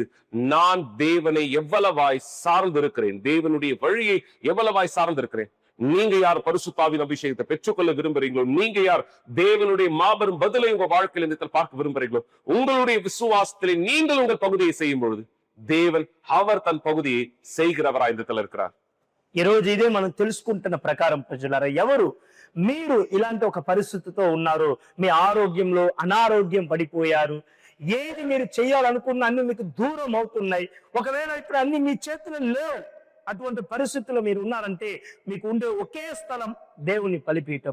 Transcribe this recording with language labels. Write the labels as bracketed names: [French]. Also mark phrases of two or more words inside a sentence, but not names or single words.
[Tamil] நான் தேவனை எவ்வளவாய் சார்ந்திருக்கிறேன், தேவனுடைய வழியை எவ்வளவாய் சார்ந்திருக்கிறேன். நீங்க யார் பரிசுத்தாவின் அபிஷேகத்தை பெற்றுக்கொள்ள விரும்புறீங்களோ, நீங்க யார் தேவனுடைய மாபெரும் பதிலை உங்க வாழ்க்கையில் இந்த பார்க்க விரும்புறீங்களோ, உங்களுடைய விசுவாசத்திலே நீங்கள் உங்கள் பகுதியை செய்யும் பொழுது தேவன் அவர் தன் పగుదిயை செய்கிறவராய் இந்த இருக்கிறார். [Telugu] ఈ రోజు ఇదే మనం తెలుసుకుంటున్న ప్రకారం ప్రజలారా, ఎవరు మీరు ఇలాంటి ఒక పరిస్థితితో ఉన్నారు, మీ ఆరోగ్యంలో అనారోగ్యం పడిపోయారు, ఏది మీరు చేయాలనుకున్న అన్ని మీకు దూరం అవుతున్నాయి, ఒకవేళ ఇప్పుడు అన్ని మీ చేతిలో లేవు, అటువంటి పరిస్థితుల్లో మీరు ఉన్నారంటే మీకు ఉండే ఒకే స్థలం దేవుని బలిపీఠం.